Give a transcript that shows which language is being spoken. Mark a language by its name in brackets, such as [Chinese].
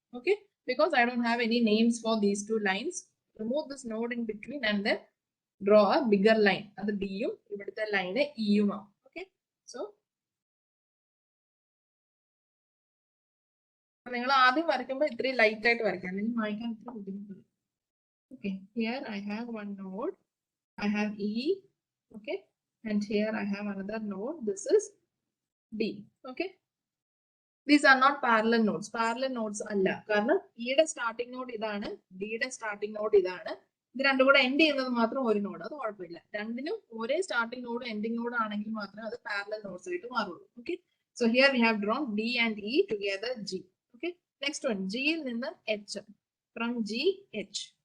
[English] Okay, because I don't have any names for these two lines. Remove this node in between and then draw a bigger line. [Malayalam] അത് ഡിയും ഇവിടുത്തെ line ഇയും ആവും. Okay, so നിങ്ങൾ ആദ്യം വരയ്ക്കുമ്പോൾ ഇത്രയും light ആയിട്ട് വരയ്ക്കാം, അല്ലെങ്കിൽ വായിക്കാൻ ഇത്ര ബുദ്ധിമുട്ടുണ്ട്. [English] Okay, here I have one node. I have E. Okay, and here I have another node. This is D. Okay, these are not parallel nodes. [Malayalam] Parallel nodes alla. കാരണം E യുടെ സ്റ്റാർട്ടിംഗ് നോഡ് ഇതാണ്, D യുടെ starting node ഇതാണ്. ഇത് രണ്ടും കൂടെ end ചെയ്യുന്നത് മാത്രം ഒരു നോഡ്, അത് കുഴപ്പമില്ല. രണ്ടിനും ഒരേ സ്റ്റാർട്ടിംഗ് നോഡ് എൻഡിംഗ് നോഡ് ആണെങ്കിൽ മാത്രമേ അത് പാരലൽ നോഡ്സ് ആയിട്ട് മാറുള്ളൂ. [English] Okay, so here we have drawn D and E together G. Okay, next one, [Malayalam] ജിയിൽ നിന്ന് എച്ച്, [English] From G H.